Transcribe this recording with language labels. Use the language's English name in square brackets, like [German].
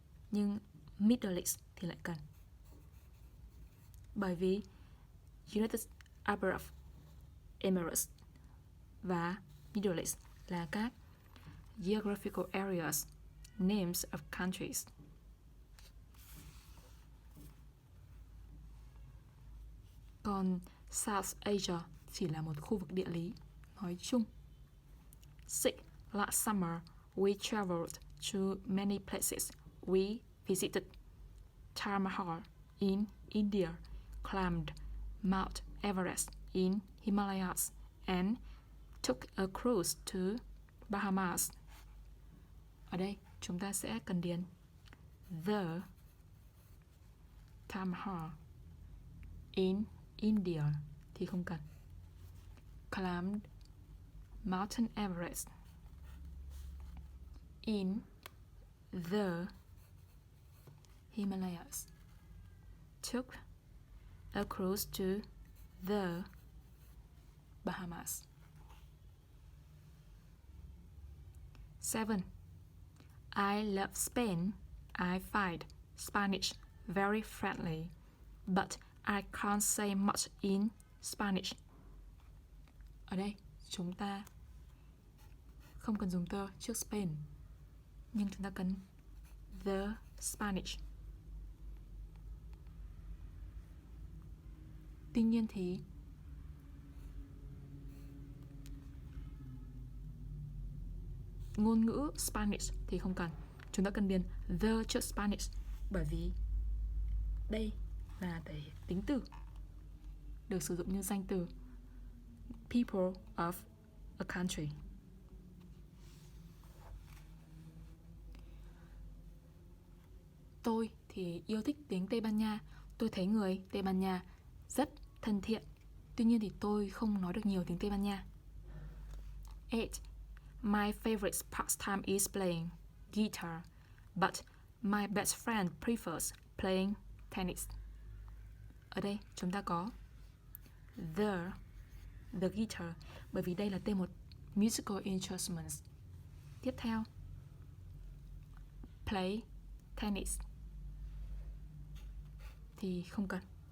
[Vietnamese] Nhưng Middle East thì lại cần. Bởi vì United Arab Emirates và Middle East là các [English] geographical areas, names of countries. [Vietnamese] Còn South Asia chỉ là một khu vực địa lý nói chung. 6. [English] Last summer, we traveled to many places. We visited Taj Mahal in India, climbed Mount Everest in Himalayas, and took a cruise to Bahamas. [Vietnamese] Ở đây chúng ta sẽ cần điền the. Taj Mahal in India thì không cần. [English] Climbed Mountain Everest in the Himalayas. Took a cruise to the Bahamas. 7. I love Spain. I find Spanish very friendly, but I can't say much in Spanish. [Vietnamese] Ở đây chúng ta không cần dùng the trước Spain, nhưng chúng ta cần the Spanish. Tuy nhiên thì ngôn ngữ Spanish thì không cần. Chúng ta cần điền the trước Spanish bởi vì đây là thể tính từ được sử dụng như danh từ [English] people of a country. [Vietnamese] Tôi thì yêu thích tiếng Tây Ban Nha. Tôi thấy người Tây Ban Nha rất thân thiện. Tuy nhiên thì tôi không nói được nhiều tiếng Tây Ban Nha. 8. [English] My favorite pastime is playing guitar, but my best friend prefers playing tennis. [Vietnamese] Ở đây chúng ta có the guitar, bởi vì đây là tên một musical instrument. Tiếp theo, [English] play tennis [Vietnamese] thì không cần.